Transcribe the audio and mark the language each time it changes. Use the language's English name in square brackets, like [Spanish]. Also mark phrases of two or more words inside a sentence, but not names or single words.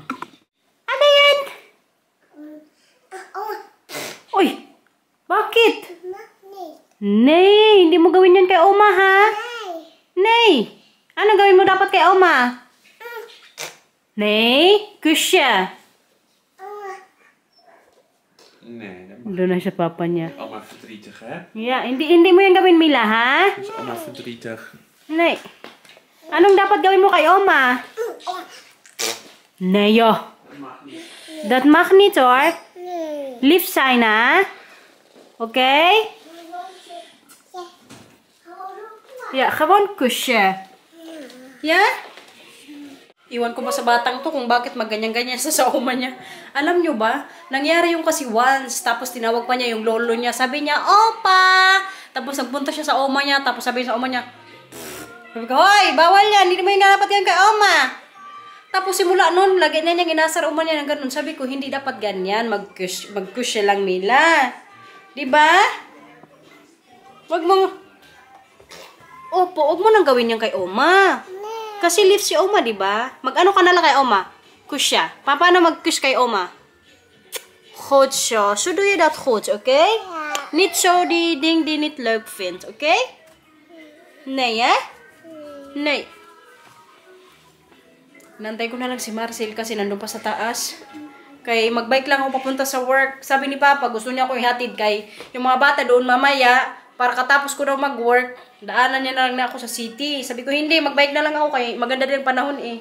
[Filipino] Ano yan? Uy! Bakit? Nay! Hindi mo gawin yan kay Oma, ha? Nay! Ano gawin mo dapat kay Oma? Nay? Kusya! [Dutch] Nee, dat mag [Filipino] Doon na siya papa niya. [Dutch] Oma verdrietig, hè? [Filipino] Yeah, hindi mo yan gawin, Mila, ha? [Dutch] Is Oma verdrietig? [Filipino] Nay! Anong dapat gawin mo kay Oma? [Dutch] Neyo. Dat mag niet hoor. Lief zijn ha. Oké? Ja, gewoon kusje. Ja? [Filipino] Iwan ko ba sa batang to kung bakit magganyan-ganyan sa oma niya. Alam nyo ba, nangyari yung kasi once, tapos tinawag pa niya yung lolo niya. Sabi niya, Opa! Tapos nagpunta siya sa oma niya, tapos sabi sa oma niya, sabi ko, hoy, bawal yan. Hindi mo yung dapat yan kay Oma. Tapos simula nun, lagi na niyang inasar Oma niya ng ganun. Sabi ko, hindi dapat ganyan. Mag-kush siya lang, Mila. Diba? Wag mo, wag mo nang gawin yan kay Oma. Kasi live si Oma, diba? Mag-ano ka na lang kay Oma? Kush siya. Paano mag-kush kay Oma? [Dutch] Goed zo. Zo doe je dat goed, oké? Niet zo die ding die niet leuk vindt, oké? Nee, hè? [Filipino] Nay. Nantay ko na lang si Marcel kasi nandun pa sa taas. Kay magbike lang ako papunta sa work. Sabi ni Papa, gusto niya ako ihatid kay yung mga bata doon mamaya para katapos ko daw mag-work. Daanan niya na lang na ako sa city. Sabi ko, hindi, magbike na lang ako kay maganda din panahon eh.